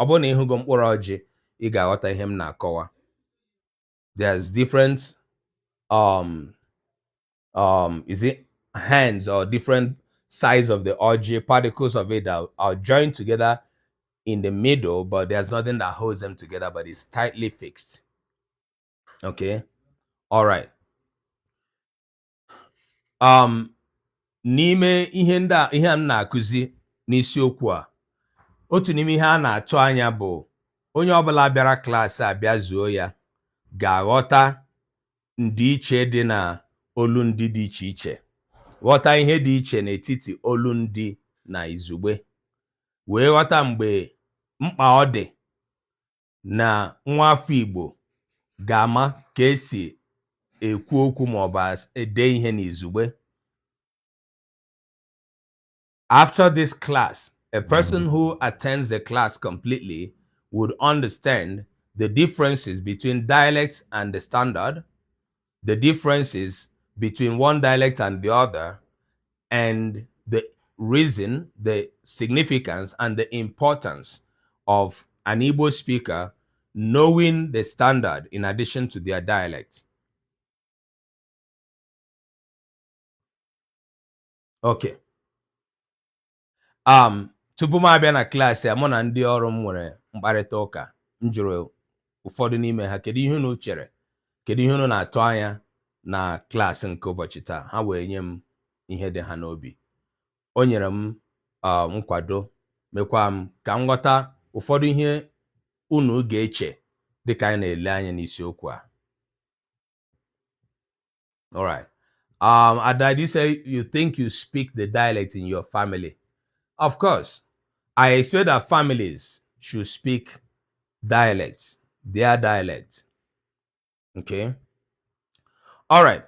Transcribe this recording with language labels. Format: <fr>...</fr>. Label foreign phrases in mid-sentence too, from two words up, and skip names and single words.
<en>There's different is it hands or different sides of the Oji, particles of it that are joined together in the middle, but there's nothing that holds them together, but it's tightly fixed. Okay. All right.</en> <ig>N'ime ihe m na-akụzi n'isiokwu a, otu n'ime ihe a na-atụ anya bụ onye ọbụla bịara klaasị a bịa zuo ya ga-aghọta ndịiche dị na olundi dị iche iche, ghọta ihe dị iche n'etiti olundi na izugbe, wee ghọta mgbe mkpa ọ dị na nwa afọ Igbo ga-ama ka esi ekwu okwu ma ọ bụ ede ihe n'izugbe.</ig> <en>After this class, a person who attends the class completely would understand the differences between dialects and the standard, the differences between one dialect and the other, and the reason, the significance, and the importance of an Igbo speaker knowing the standard in addition to their dialect. Okay.</en> <ig>Tupu m abịa na klaasị a, mụ na ndị ọrụ m nwere mkparịta ụka. M jụrụ ụfọdụ n'ime ha kedu ihe unu chere, kedu ihe unu na-atụ anya na klaasị nke ụbọchị taa. Ha wee nye m ihe dị ha n'obi. O nyere m nkwado, mekwa m ka m ghọta ụfọdụ ihe unu ga-eche dịka anyị na-ele anya n'isiokwu a.</ig> <en>All right. Ada, you say you think you speak the dialect in your family. Of course, I expect that families should speak dialects, their dialect. Okay. All right.</en>